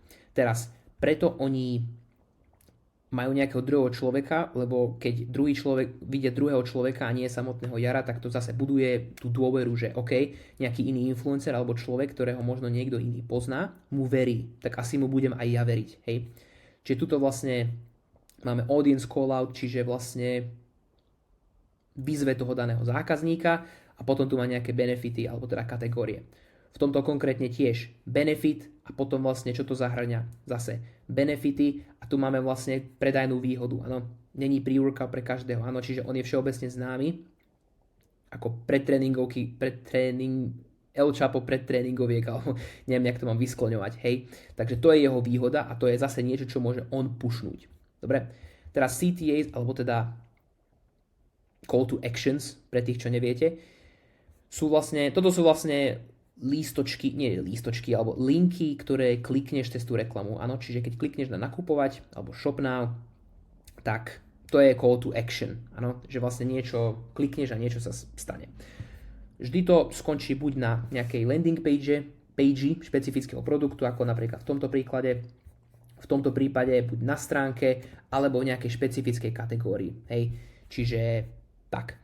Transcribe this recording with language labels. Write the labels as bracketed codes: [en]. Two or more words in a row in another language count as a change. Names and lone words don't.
[sk] Teraz, preto oni majú nejakého druhého človeka, lebo keď druhý človek vidie druhého človeka a nie samotného Jara, tak to zase buduje tú dôveru, že OK, nejaký iný influencer alebo človek, ktorého možno niekto iný pozná, mu verí, tak asi mu budem aj ja veriť. Hej. Čiže tuto vlastne máme [en] audience call-out, [sk] čiže vlastne vyzve toho daného zákazníka a potom tu má nejaké benefity alebo teda kategórie. V tomto konkrétne tiež benefit a potom vlastne čo to zahrňa zase benefity a tu máme vlastne predajnú výhodu. Áno, není príúrka pre každého, áno, čiže on je všeobecne známy ako El Chapo predtréningoviek, alebo neviem, jak to mám vyskloňovať, hej. Takže to je jeho výhoda a to je zase niečo, čo môže on pushnúť. Dobre, teraz CTAs, alebo teda [en] call to actions, [sk] pre tých, čo neviete, toto sú vlastne lístočky, alebo linky, ktoré klikneš cez tú reklamu. Áno, čiže keď klikneš na nakupovať, alebo [en] shop now, [sk] tak to je [en] call to action. [sk] Áno, že vlastne niečo klikneš a niečo sa stane. Vždy to skončí buď na nejakej [en] landing page [sk] špecifického produktu, ako napríklad v tomto príklade, v tomto prípade buď na stránke, alebo v nejakej špecifickej kategórii. Hej. Čiže tak.